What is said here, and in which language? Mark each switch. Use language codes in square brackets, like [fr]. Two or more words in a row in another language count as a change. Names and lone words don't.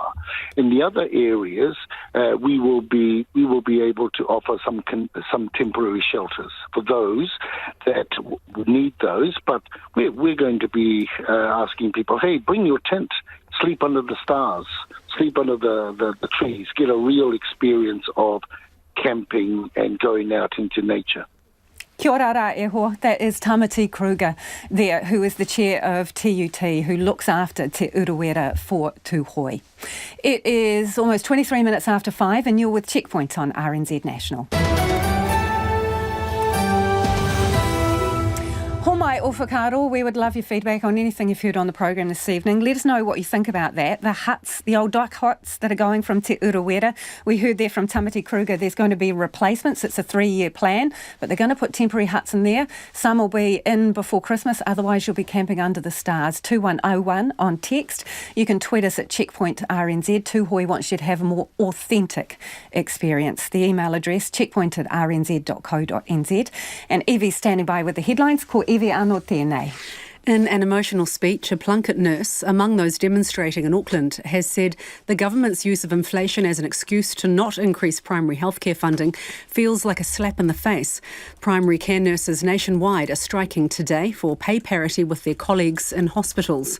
[en] In the other areas, we will be able to offer some temporary shelters for those that need those. But we're going to be asking people, hey, bring your tent, sleep under the stars, sleep under the trees, get a real experience of camping and going out into nature. [mi] Kia ora rā e hoa. [en] That is Tamati Kruger there, who is the chair of TUT, who looks after Te Urewera for Tūhoe. It is almost 23 minutes after 5 and you're with Checkpoint on RNZ National. [mi] Homai Kai o whakaaro, [en] we would love your feedback on anything you've heard on the program this evening. Let us know what you think about that. The huts, the old duck huts that are going from Te Urewera. We heard there from Tamati Kruger there's going to be replacements. It's a 3-year plan, but they're going to put temporary huts in there. Some will be in before Christmas, otherwise you'll be camping under the stars. 2101 on text. You can tweet us at Checkpoint RNZ. Tuhoi wants you to have a more authentic experience. The email address checkpoint@rnz.co.nz. And Evie's standing by with the headlines. [mi] Ko Evie anō tēnei. [en] In an emotional speech, a Plunket nurse among those demonstrating in Auckland has said the government's use of inflation as an excuse to not increase primary healthcare funding feels like a slap in the face. Primary care nurses nationwide are striking today for pay parity with their colleagues in hospitals.